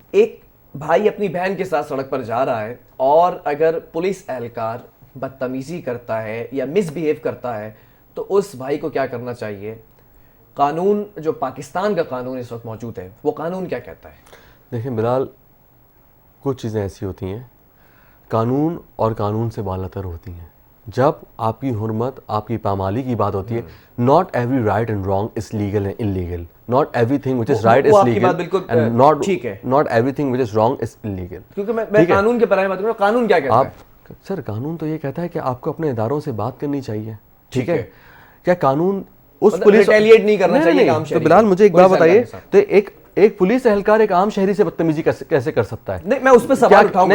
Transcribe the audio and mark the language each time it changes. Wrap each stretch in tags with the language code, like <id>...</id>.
<ur>ایک بھائی اپنی بہن کے ساتھ سڑک پر جا رہا ہے اور اگر پولیس اہلکار بدتمیزی کرتا ہے یا مس بیہیو کرتا ہے تو اس بھائی کو کیا کرنا چاہیے؟ قانون جو پاکستان کا قانون اس وقت موجود ہے وہ قانون کیا کہتا ہے؟ دیکھیں بلال, کچھ چیزیں ایسی ہوتی ہیں قانون اور قانون سے بالاتر ہوتی ہیں. جب آپ کی حرمت, آپ کی پامالی کی بات ہوتی ہے,</ur> <en>not every right and wrong is legal and illegal. Not everything which is right is legal and not everything which is wrong is illegal.</en> <ur>کیونکہ میں قانون کے بارے میں بات کر رہا ہوں, قانون کیا کہتا ہے؟ سر قانون تو یہ کہتا ہے کہ آپ کو اپنے اداروں سے بات کرنی چاہیے, ٹھیک ہے. کیا قانون اس پولیس ریٹیلیٹ نہیں کرنا چاہیے عام شہری؟ تو بلال مجھے ایک بات بتائیے, تو ایک پولیس اہلکار ایک عام شہری سے بدتمیزی کیسے کر سکتا ہے؟ نہیں, میں اس پہ سوال اٹھاؤں گا.</ur>